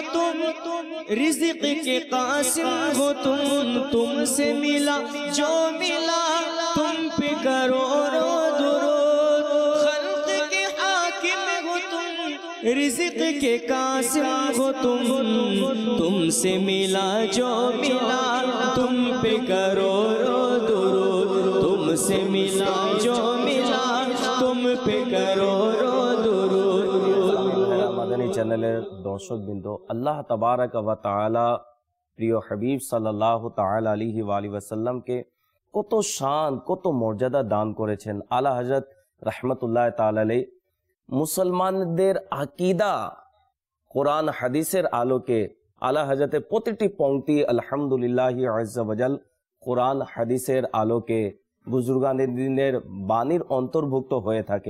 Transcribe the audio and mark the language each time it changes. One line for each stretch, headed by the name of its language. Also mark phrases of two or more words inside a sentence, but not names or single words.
Urdu: تم رزق کے قاسم ہو تم سے ملا جو ملا تم پہ کروڑوں درود خلق کے حاکم ہو تم رزق کے قاسم ہو تم سے ملا جو ملا تم پہ کروڑوں درود تم سے ملا جو ملا تم پہ کروڑوں درود
Bangla: মাদানী চ্যানেলের দর্শকবৃন্দ,
Arabic: الله تبارك وتعالى
Bangla: প্রিয় হাবিব
Arabic: صلى الله تعالى عليه وعلى آله
Bangla: ওয়াসাল্লামকে কত শান কত মর্যাদা দান করেছেন। আলা হযরত
Arabic: رحمة الله تعالى عليه
Bangla: মুসলমানদের আকীদা কোরআন হাদিসের আলোকে আলা হযরতের প্রতিটি পংক্তি
Arabic: الحمد لله عز وجل
Bangla: কোরআন হাদিসের আলোকে বুজুর্গানের দিনের বাণীর অন্তর্ভুক্ত হয়ে থাকে।